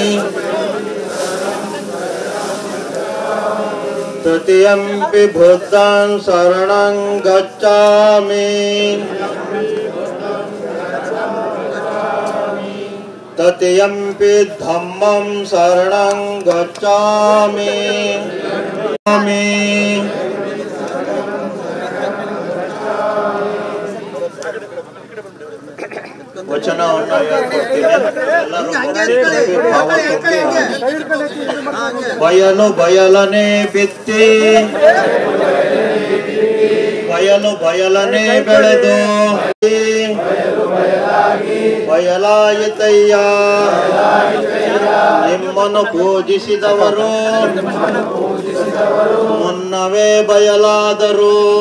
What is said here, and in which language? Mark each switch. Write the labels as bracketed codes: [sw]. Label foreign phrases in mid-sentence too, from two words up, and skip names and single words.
[pi] ತೃತೀಯಂಪಿ ಬುದ್ಧಂ ಶರಣಂ ಗಚ್ಚಾಮಿ ತೃತೀಯಂಪಿ ಧಮ್ಮಂ ಶರಣಂ ಗಚ್ಚಾಮಿ [kn] ವಚನವನ್ನು ಹೇಳ್ಕೊಡ್ತೀನಿ. ಬಯಲು ಬಯಲನೆ ಬಿತ್ತಿ ಬಯಲು ಬಯಲನೆ ಬೆಳೆದು ಬಯಲಾಯಿತಯ್ಯ ನಿಮ್ಮನ್ನು ಪೂಜಿಸಿದವರು ಮುನ್ನವೇ ಬಯಲಾದರು.